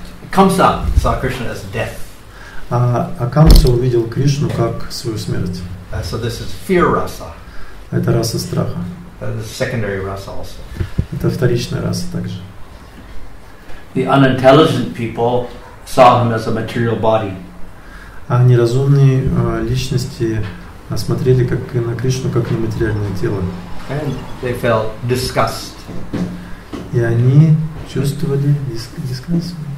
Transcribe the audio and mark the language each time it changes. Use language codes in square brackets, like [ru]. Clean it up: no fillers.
[en] Kamsa saw Krishna as death. [ru] А Камса увидел Кришну как свою смерть. [en] So this is fear rasa. [ru] Это раса страха. [en] The secondary rasa also. [ru] Это вторичная раса также. [en] The unintelligent people saw him as a material body. [ru] А неразумные личности смотрели как на Кришну как на материальное тело. [en] And they felt disgust. [ru] И они чувствовали дискаст.